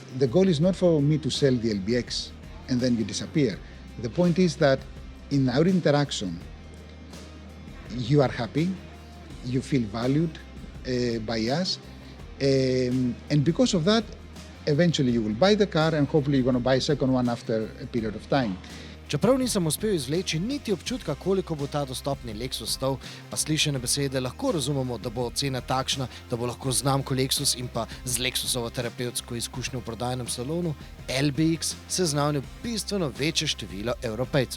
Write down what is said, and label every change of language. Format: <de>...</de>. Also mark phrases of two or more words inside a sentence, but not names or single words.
<en>The goal is not for me to sell the LBX and then you disappear. The point is that in our interaction, you are happy, you feel valued by us, and because of that, eventually you will buy the car and hopefully you're going to buy a second one after a period of time.</en> <sl>Čeprav nisem uspel izvleči niti občutka, koliko bo ta dostopni Lexus stal, pa slišane besede lahko razumemo, da bo cena takšna, da bo lahko znamko Lexus in pa z Lexusovo terapevtsko izkušnjo v prodajnem salonu LBX seznanil bistveno večje število Evropejcev.</sl>